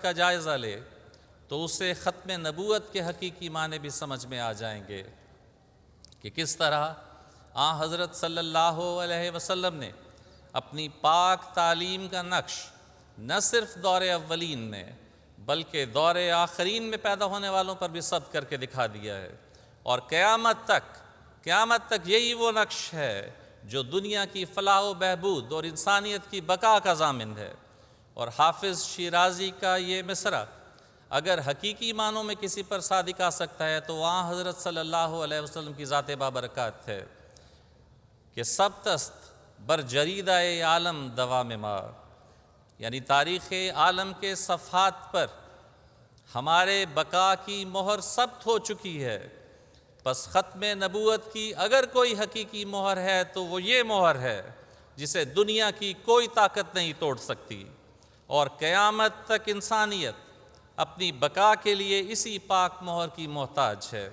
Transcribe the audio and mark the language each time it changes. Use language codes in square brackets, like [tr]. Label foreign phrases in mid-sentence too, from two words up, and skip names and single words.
[ur] کا جائزہ لے تو اسے ختم نبوت کے حقیقی معنی بھی سمجھ میں آ جائیں گے کہ کس طرح حضرت صلی اللہ علیہ وسلم نے اپنی پاک تعلیم کا نقش نہ صرف دور اولین میں بلکہ دور آخرین میں پیدا ہونے والوں پر بھی ثبت کر کے دکھا دیا ہے، اور قیامت تک یہی وہ نقش ہے جو دنیا کی فلاح و بہبود اور انسانیت کی بقا کا ضامن ہے۔ اور حافظ شیرازی کا یہ مصرع اگر حقیقی معنوں میں کسی پر صادق آ سکتا ہے تو وہاں حضرت صلی اللہ علیہ وسلم کی ذات بابرکات ہے کہ [fa] سبتست بر جریدہ عالم دوام ما، [ur] یعنی تاریخ عالم کے صفحات پر ہمارے بقا کی مہر ثبت ہو چکی ہے۔ پس ختم نبوت کی اگر کوئی حقیقی مہر ہے تو وہ یہ مہر ہے جسے دنیا کی کوئی طاقت نہیں توڑ سکتی، اور قیامت تک انسانیت اپنی بقا کے لیے اسی پاک مہر کی محتاج ہے۔